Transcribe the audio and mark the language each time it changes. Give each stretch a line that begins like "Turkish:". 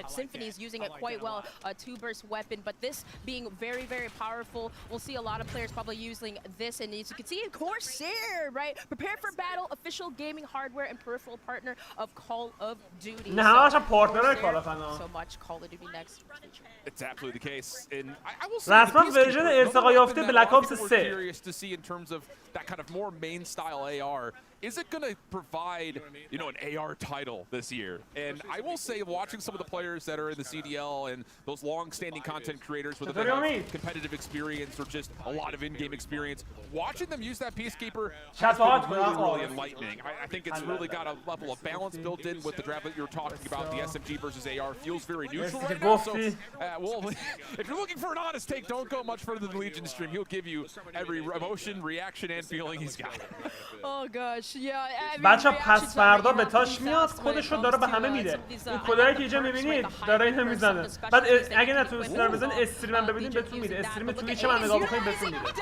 English: Symphony's using it quite well, a two-burst weapon, but this being very, very powerful. We'll see a lot of players probably using this, and as you can see, Corsair, right? Prepare for battle, official gaming hardware and peripheral partner of Call of Duty.
Persian: نه همش پارتنر کالاف انا.
English: So much Call of Duty next. It's absolutely the case, and I will say
Persian: رسما ورژن ارتقا یافته بلک آپس 3.
English: curious to see in terms of that kind of more main style AR. Is it going to provide, an AR title this year? And I will say, watching some of the players that are in the CDL and those long-standing content creators with a bit of competitive experience or just a lot of in-game experience, watching them use that Peacekeeper has been really enlightening. I think it's really got a level of balance built in with the draft that you're talking about. The SMG versus AR feels very neutral right now. So, well, if you're looking for an honest take, don't go much further than the Legion stream. He'll give you every emotion, reaction, and feeling he's got. Oh gosh.
Persian: بچه پس فردا به تاش میاد خودشو داره به همه میده. این کدایی که اینجا میبینید داره اینو میزنه. بعد اگه نتونستین رو بزنید استریم هم ببینید بهتون میده. استریم توییچ من نگاه بکنید بهتون میده.